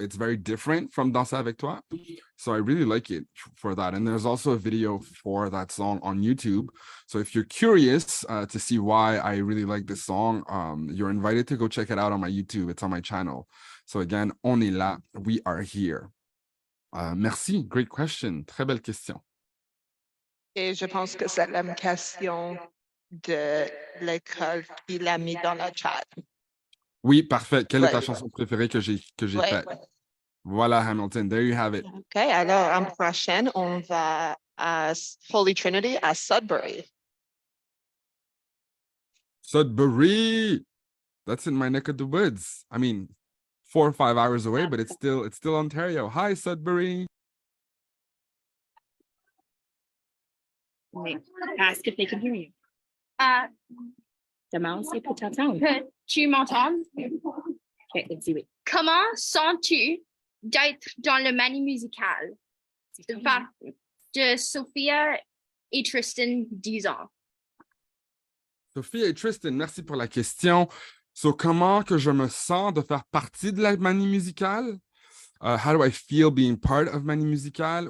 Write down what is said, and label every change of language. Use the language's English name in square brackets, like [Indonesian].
[English] It's very different from Danser avec toi, so I really like it for that. And there's also a video for that song on YouTube, so if you're curious to see why I really like this song, you're invited to go check it out on my YouTube. It's on my channel. So again, [French] On est là, [English] we are here. [French] Merci, [English] great question. [French] Très belle question. Et je pense que c'est la même question de l'école qui l'a mis dans le chat. Oui, parfait. Quelle est ta Ouais. chanson préférée que j'ai Ouais. faite? [English] Voilà, Hamilton, there you have it. [French] OK, alors en prochaine, on va à Holy Trinity à Sudbury. Sudbury! [English] That's in my neck of the woods. I mean, 4 or 5 hours away, but it's still Ontario. Hi, Sudbury. Wait, ask if they can hear you. [French] Demande si peut t'entendre. Tu m'entends? [English] Okay, let's see it. [French] Comment sens-tu d'être dans le Manie musical de Sophia et Tristan 10 ans? Sophie et Tristan, merci pour la question. So, comment que je me sens de faire partie de la Manie musicale? [English] How do I feel being part of Manie musicale?